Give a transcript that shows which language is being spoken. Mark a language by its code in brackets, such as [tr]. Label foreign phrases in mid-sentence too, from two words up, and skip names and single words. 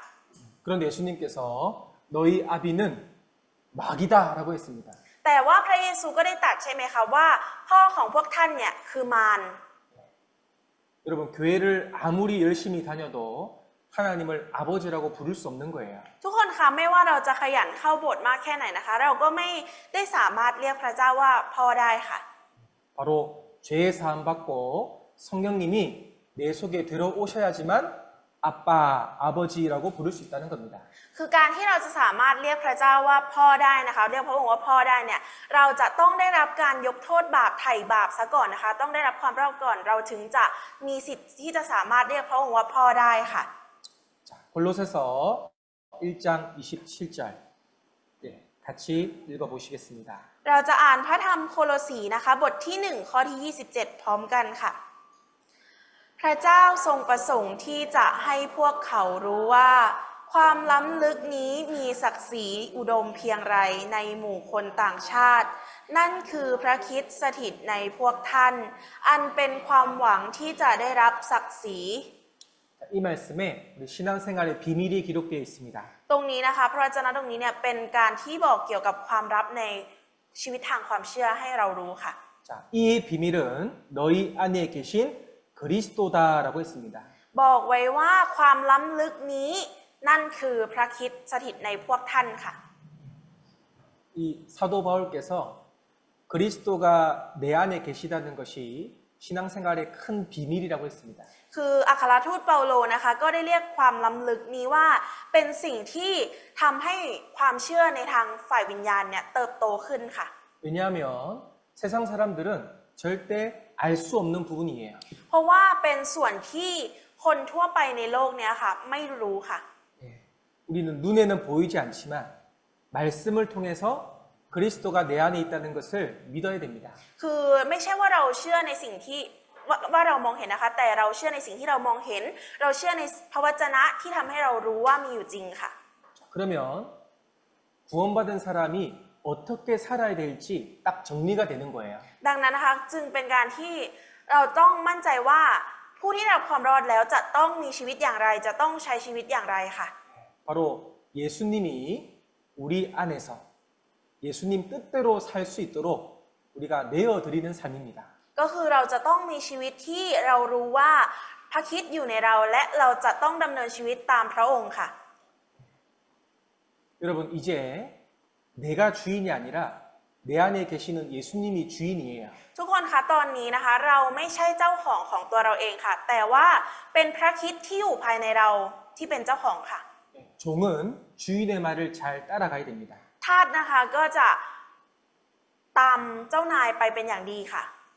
[ko] 그런데 예수님께서 너희 아비는 마귀다라고 했습니다. [th] แต่ว่าพระเยซูก็ได้ตรัสใช่ไหมคะว่าพ่อของพวกท่านเนี่ยคือมาร [ko] 여러분 교회를 아무리 열심히 다녀도 하나님을 아버지라고 부를 수 없는 거예요. [th] ทุกคนคะไม่ว่าเราจะขยันเข้าโบสถ์มากแค่ไหนนะคะเราก็ไม่ได้สามารถเรียกพระเจ้าว่าพ่อได้ค่ะ [ko] 바로 죄 사함 받고 성령님이 내 속에 들어오셔야지만 아빠, 아버지라고 부를 수 있다는 겁니다. [th] คือการที่เราจะสามารถเรียกพระเจ้าว่าพ่อได้นะคะเรียกพระองค์ว่าพ่อได้เนี่ยเราจะต้องได้รับการยกโทษบาปไถ่บาปซะก่อนนะคะต้องได้รับความรอดก่อนเราถึงจะมีสิทธิ์ที่จะสามารถเรียกพระองค์ว่าพ่อได้ค่ะ [ko] 자, 골로새서 1장 27절 같이 읽어보시겠습니다. [th] เราจะอ่านพระธรรมโคโลสีนะคะบทที่1ข้อที่27พร้อมกันค่ะพระเจ้าทรงประสงค์ที่จะให้พวกเขารู้ว่าความล้ำลึกนี้มีศักดิ์ศรีอุดมเพียงไรในหมู่คนต่างชาตินั่นคือพระคริสต์สถิตในพวกท่านอันเป็นความหวังที่จะได้รับศักดิ์ศรี [ko] 이 말씀에 우리 신앙생활의 비밀이 기록되어 있습니다. [th] ตรงนี้นะคะพระวจนะตรงนี้เนี่ยเป็นการที่บอกเกี่ยวกับความลับในชีวิตทางความเชื่อให้เรารู้ค่ะ [ko] 자, 이 비밀은 너희 안에 계신 그리스도다라고 했습니다. [th] บอกไว้ว่าความล้ำลึกนี้นั่นคือพระคริสต์สถิตในพวกท่านค่ะ [ko] 이 사도 바울께서 그리스도가 내 안에 계시다는 것이 신앙생활의 큰 비밀이라고 했습니다. [th] คืออัครทูตเปาโลนะคะก็ได้เรียกความล้ำลึกนี้ว่าเป็นสิ่งที่ทำให้ความเชื่อในทางฝ่ายวิญญาณเนี่ยเติบโตขึ้นค่ะ [ko] 왜냐하면 세상 사람들은 절대 알 수 없는 부분이에요. [th] เพราะว่าเป็นส่วนที่คนทั่วไปในโลกเนี้ยค่ะไม่รู้ค่ะ [ko] 우리는 눈에는 보이지 않지만 말씀을 통해서 그리스도가 내 안에 있다는 것을 믿어야 됩니다. [th] คือไม่ใช่ว่าเราเชื่อในสิ่งที่ว่าเรามองเห็นนะคะแต่เราเชื่อในสิ่งที่เรามองเห็นเราเชื่อในพระวจนะที่ทำให้เรารู้ว่ามีอยู่จริงค่ะ [ko] 그러면 구원받은 사람이 어떻게 살아야 될지 딱 정리가 되는 거예요. [th] ดังนั้นนะคะจึงเป็นการที่เราต้องมั่นใจว่าผู้ที่ได้รับความรอดแล้วจะต้องมีชีวิตอย่างไรจะต้องใช้ชีวิตอย่างไรค่ะ [ko] 바로 예수님이 우리 안에서 예수님 뜻대로 살 수 있도록 우리가 내어드리는 삶입니다. [th] ก็คือเราจะต้องมีชีวิตที่เรารู้ว่าพระคริสต์อยู่ในเราและเราจะต้องดำเนินชีวิตตามพระองค์ค่ะ [ko] 여러분 이제 내가 주인이 아니라 내 안에 계시는 예수님이 주인이에요. [th] ทุกคนคะตอนนี้นะคะเราไม่ใช่เจ้าของตัวเราเองค่ะแต่ว่าเป็นพระคริสต์ที่อยู่ภายในเราที่เป็นเจ้าของค่ะ [ko] 종은 주인의 말을 잘 따라가야 됩니다. [th] ทาสนะคะก็จะตามเจ้านายไปเป็นอย่างดีค่ะ